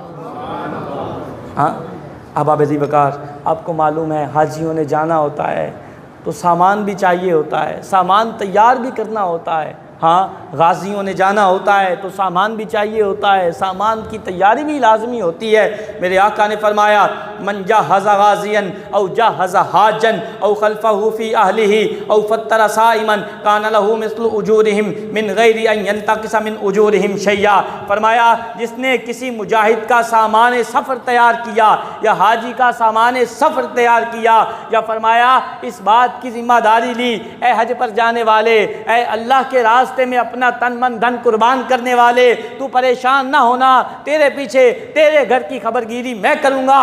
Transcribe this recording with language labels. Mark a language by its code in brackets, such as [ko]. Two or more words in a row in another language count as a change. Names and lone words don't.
[ur] ہاں احباب ذی وقار، آپ کو معلوم ہے حاجیوں نے جانا ہوتا ہے تو سامان بھی چاہیے ہوتا ہے، سامان تیار بھی کرنا ہوتا ہے۔ ہاں غازیوں نے جانا ہوتا ہے تو سامان بھی چاہیے ہوتا ہے، سامان کی تیاری بھی لازمی ہوتی ہے۔ [ar] میرے آقا نے فرمایا من جہز غازیا او جہز حاجا او خلفہ فی اہلہ او فطر صائما کان لہ مثل اجورہم من غیر ان ینتقص من اجورہم شیئا۔ [ur] فرمایا جس نے کسی مجاہد کا سامان سفر تیار کیا یا حاجی کا سامان سفر تیار کیا، یا فرمایا اس بات کی ذمہ داری لی اے حج پر جانے والے، اے اللہ کے راستے میں اپنا تن من دھن قربان کرنے والے، تو پریشان نہ ہونا، تیرے پیچھے تیرے گھر کی خبرگیری میں کروں گا۔